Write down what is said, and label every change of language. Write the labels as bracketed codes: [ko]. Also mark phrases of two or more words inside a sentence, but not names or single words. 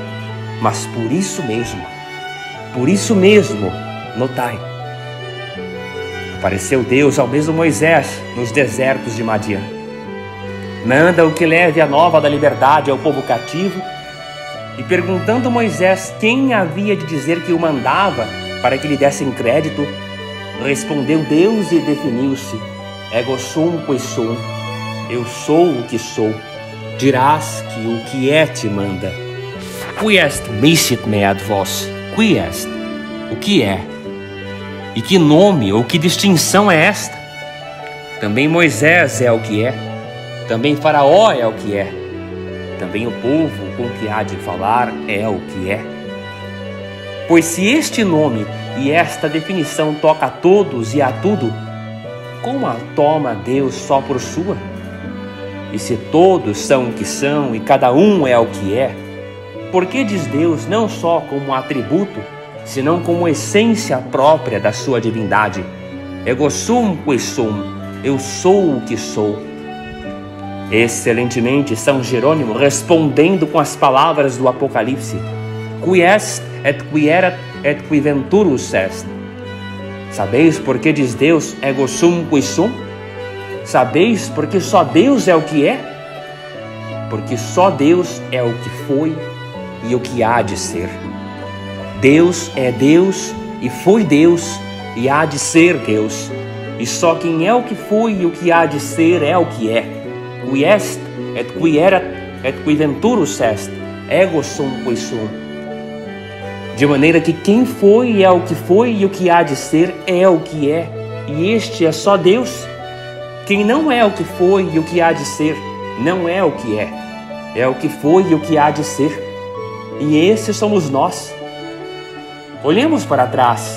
[pt] Mas por isso mesmo, notai, apareceu Deus ao mesmo Moisés nos desertos de Madian. Manda o que leve a nova da liberdade ao povo cativo E perguntando Moisés quem havia de dizer que o mandava para que lhe dessem crédito, respondeu Deus e definiu-se: [la] Ego sum qui sum, [pt] eu sou o que sou. Dirás que o que é te manda. [la] Qui est misit me ad vos, qui est, [pt] o que é? E que nome ou que distinção é esta? Também Moisés é o que é, também Faraó é o que é, também o povo com que há de falar é o que é. Pois se este nome e esta definição toca a todos e a tudo, como a toma Deus só por sua? E se todos são o que são e cada um é o que é, por que diz Deus não só como atributo, senão como essência própria da sua divindade? [la] Ego sum qui sum, [pt] eu sou o que sou. Excelentemente São Jerônimo, respondendo com as palavras do Apocalipse: [la] Qui est et qui erat et qui venturus est. [pt] Sabeis por que diz Deus [la] ego sum qui sum? [pt] Sabeis porque só Deus é o que é? Porque só Deus é o que foi e o que há de ser. Deus é Deus e foi Deus e há de ser Deus. E só quem é o que foi e o que há de ser é o que é. [la] Qui est et qui erat et qui venturus est, ego sum qui sum. [pt] De maneira que quem foi é o que foi e o que há de ser é o que é, e este é só Deus. Quem não é o que foi e o que há de ser, não é o que é o que foi e o que há de ser. E esses somos nós. Olhemos para trás.